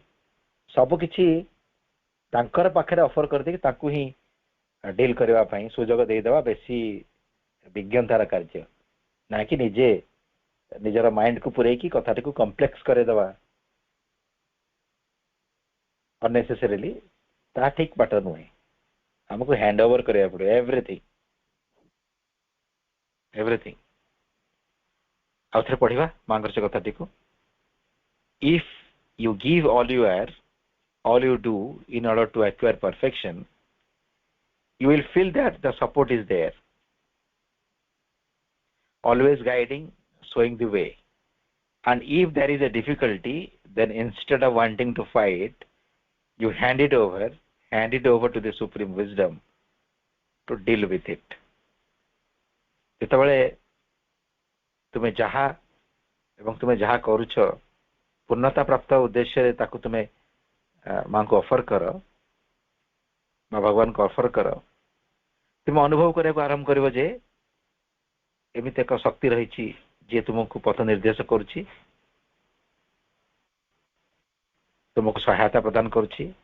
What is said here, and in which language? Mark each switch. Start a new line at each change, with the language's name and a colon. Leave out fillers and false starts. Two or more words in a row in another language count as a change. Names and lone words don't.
Odia: ସବୁକିଛି ତାଙ୍କର ପାଖରେ ଅଫର କରିଦେଇକି ତାଙ୍କୁ ହିଁ ଡିଲ୍ କରିବା ପାଇଁ ସୁଯୋଗ ଦେଇଦେବା ବେଶୀ ବିଜ୍ଞତାର କାର୍ଯ୍ୟ, ନା କି ନିଜେ ନିଜର ମାଇଣ୍ଡକୁ ପୁରେଇକି କଥାଟିକୁ କମ୍ପ୍ଲେକ୍ସ କରେଇଦେବା ଅନନେସେସାରିଲି। ତାହା ଠିକ ବାଟ ନୁହେଁ। ଆମକୁ
English: hand over
Odia: କରିବାକୁ ପଡିବ ଏଭ୍ରିଥିଙ୍ଗ। ଆଉ ଥରେ ପଢିବା ମାଙ୍କର ସେ କଥାଟିକୁ।
English: If you give all you are, all you do in order to acquire perfection, you will feel that the support is there, always guiding, showing the way. And if there is a difficulty, then instead of wanting to fight, you hand it over to the supreme wisdom to deal with it.
Odia: ଯେତେବେଳେ ତୁମେ ଯାହା କରୁଛ ପୂର୍ଣ୍ଣତା ପ୍ରାପ୍ତ ଉଦ୍ଦେଶ୍ୟରେ ତାକୁ ତୁମେ ମାଙ୍କୁ ଅଫର କର ବା ଭଗବାନଙ୍କୁ ଅଫର କର, ତୁମେ ଅନୁଭବ କରିବାକୁ ଆରମ୍ଭ କରିବ ଯେ ଏମିତି ଏକ ଶକ୍ତି ରହିଛି ଯିଏ ତୁମକୁ ପଥ ନିର୍ଦ୍ଦେଶ କରୁଛି, ତୁମକୁ ସହାୟତା ପ୍ରଦାନ କରୁଛି।